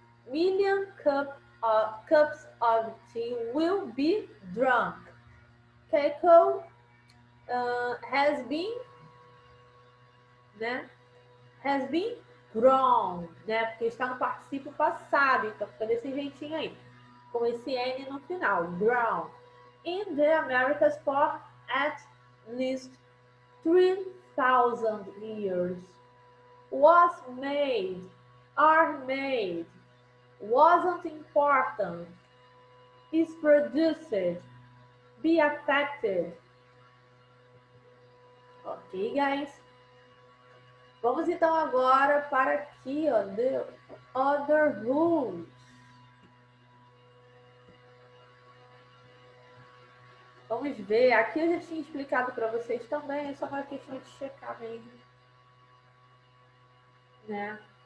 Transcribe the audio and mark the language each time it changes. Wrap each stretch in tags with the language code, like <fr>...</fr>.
<en>Million cups of tea will be drunk. Keiko has been,</en> <pt>né?</pt> <en>Has been grown,</en> <pt>né? Porque está no particípio passado, então fica desse jeitinho aí, com esse N no final, grown.</pt> <en>In the Americas for at least 3,000 years. Was made, are made, wasn't important, is produced, be affected. Ok, guys?</en> <pt>Vamos então agora para aqui, ó,</pt> <en>the other rules.</en> <pt>Vamos ver, aqui eu já tinha explicado para vocês também, é só uma questão de checar mesmo, né?</pt>